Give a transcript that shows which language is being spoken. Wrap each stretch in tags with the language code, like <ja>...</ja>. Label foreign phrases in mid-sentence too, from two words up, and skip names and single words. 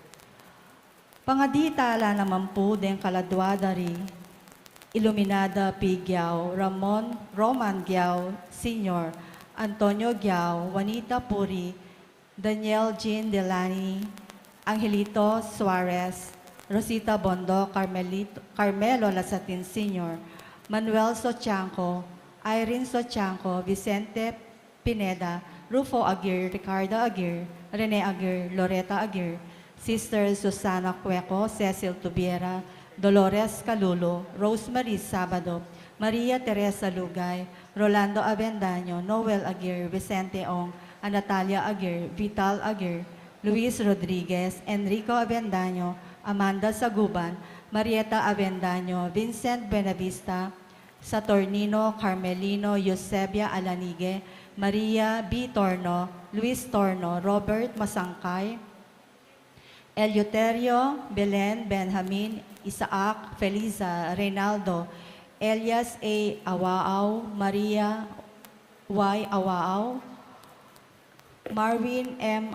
<bik>Pangaditala naman po din kaladwa dari Iluminada P. Giao, Roman Giao Sr., Antonio Giao, Juanita Puri, Daniel Jean Delani, Angelito Suarez, Rosita Bondo, Carmelo Lasatin Sr., Manuel Sochanco, Irene Sochanco, Vicente Pineda, Rufo Aguirre, Ricardo Aguirre, Rene Aguirre, Loretta Aguirre, Sister Susana Cueco, Cecil Tubiera, Dolores Calulo, Rosemary Sabado, Maria Teresa Lugay, Rolando Avendaño, Noel Aguirre, Vicente Ong, Natalia Aguirre, Vital Aguirre, Luis Rodriguez, Enrico Avendaño, Amanda Saguban, Marieta Avendaño, Vincent Benavista, Saturnino Carmelino, Eusebia Alanigue, Maria B. Torno, Luis Torno, Robert Masangkay, Eleuterio, Belen, Benjamin, Isaac, Feliza, Reynaldo, Elias A. Awaaw, Maria Y. Awaaw, Marvin M.</bik>